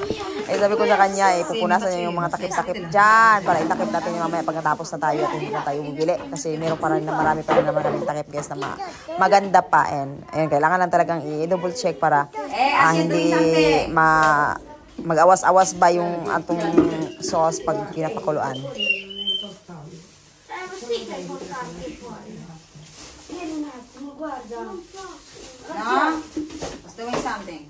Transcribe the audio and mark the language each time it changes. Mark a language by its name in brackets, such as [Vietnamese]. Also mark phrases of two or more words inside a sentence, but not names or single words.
[Filipino] Eh sabi ko sa kanya, pupunasan niya yung mga takip-takip dyan, para itakip natin yung mamaya pagkatapos na tayo at hindi na tayo bumili. Kasi meron pa rin na marami pa rin naman kaming takip guys na maganda pa. And ayun, kailangan lang talagang i-double check para hindi [Cebuano] mag-awas-awas ba yung atong sauce [Filipino] pag pinapakuluan. [Italian] Sì che è importante fuori. Vieni un attimo, guarda. No? [English] Was doing something.